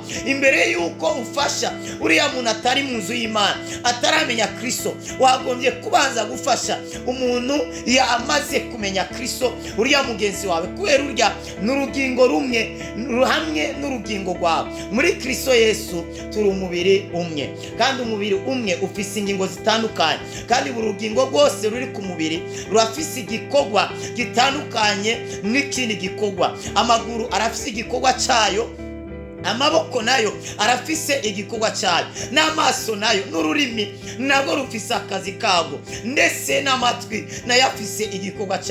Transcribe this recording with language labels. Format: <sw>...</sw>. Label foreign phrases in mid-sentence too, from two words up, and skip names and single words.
<rn>Imbere yuko ufasha uriya muntu atari mu nzu y'Imana, ataramenya Kristo, wagombye kubanza gufasha umuntu yamaze kumenya Kristo, uriya mugenzi wawe, kubera urya n'urugingo rumwe hamwe n'urugingo rwawe. Muri Kristo Yesu turi umubiri umwe, kandi umubiri umwe ufise ingingo zitandukanye, kandi buri rugingo rwose ruri ku mubiri rurafise igikorwa gitandukanye n'ikindi gikorwa. Amaguru arafise igikorwa cyayo, amaboko nayo arafise igikorwa cyayo, n'amaso nayo n'ururimi nabwo rufise akazi kago, ndetse n'amatwi nayo afise igikorwa cyako.</rn>